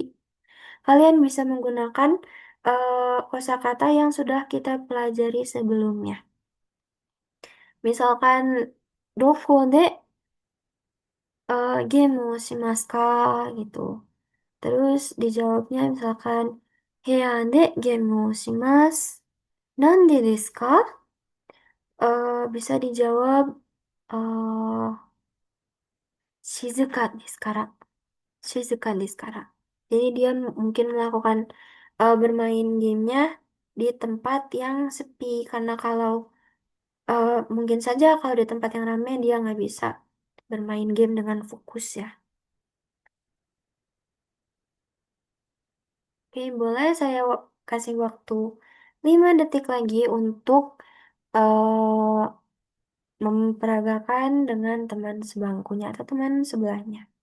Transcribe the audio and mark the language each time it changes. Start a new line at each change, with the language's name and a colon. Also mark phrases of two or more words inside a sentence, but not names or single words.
Indonesian: Kalian bisa menggunakan kosakata yang sudah kita pelajari sebelumnya.
Japanese: Misalkan, どこでゲームをしますか gitu. Terus dijawabnya misalkan, 部屋でゲームをします. なんでですか?
Indonesian: Bisa dijawab eh
Japanese: 静かですから. 静かですから.
Indonesian: Jadi dia mungkin melakukan bermain gamenya di tempat yang sepi karena kalau mungkin saja kalau di tempat yang ramai dia nggak bisa bermain game dengan fokus ya. Oke, boleh saya kasih waktu 5 detik lagi untuk memperagakan dengan teman sebangkunya atau teman sebelahnya.